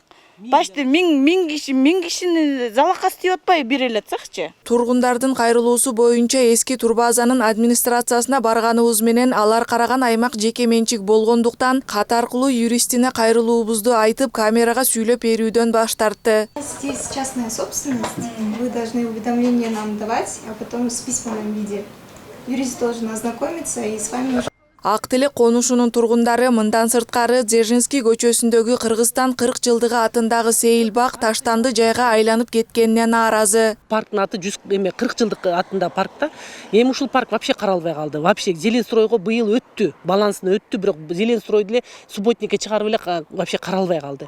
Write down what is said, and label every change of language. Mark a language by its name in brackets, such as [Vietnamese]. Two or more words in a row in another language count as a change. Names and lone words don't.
[Kyrgyz] Почти 1000 кишини залакасы тийип атпайбы бир эле цехчи. Тургундардын кайрылуусу боюнча эски турбазанын администрациясына барганыбыз менен алар караган аймак жеке менчик болгондуктан кат аркылуу юристине кайрылуубузду айтып, камерага сүйлөп берүүдөн баш тартты. [Russian] Здесь частная собственность. Вы должны уведомление нам давать, а потом в письменном виде. Юрист должен ознакомиться и с вами уже. [Kyrgyz] Актилек конушунун тургундары мындан сырткары Дзержинский көчөсүндөгү Кыргызстан 40 жылдыгы атындагы сейилбак таштанды жайга айланып кеткенине нааразы. Парктын аты 40 жылдык атында паркта. Эми ушул парк вообще каралбай калды. Вообще Зеленстройго быйыл өттү, балансын өттү, бирок Зеленстройду эле субботникке чыгарып эле вообще каралбай калды.